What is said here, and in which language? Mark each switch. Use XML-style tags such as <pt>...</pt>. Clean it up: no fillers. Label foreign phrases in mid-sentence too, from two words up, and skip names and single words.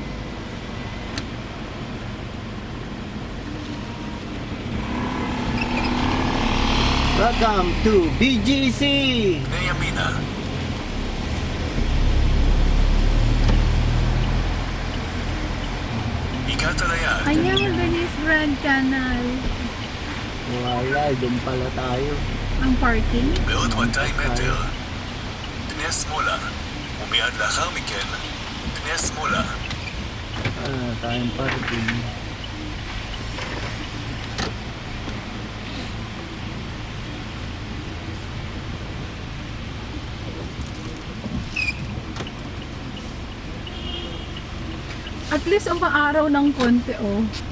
<en>Welcome to BGC!</en> <he>פני ימינה. Ikatalaya.</he> <tl>Ayan, Venice Grand Canal. Wala, doon pala tayo. Ang parking.</tl> <he>בעוד 200 מטר. פני שמאלה. ומיד לאחר מכן, פני שמאלה.</he> <tl>Tayong parking.</tl> <en>At least</en> <tl>umaaraw ng konti, oh.</tl>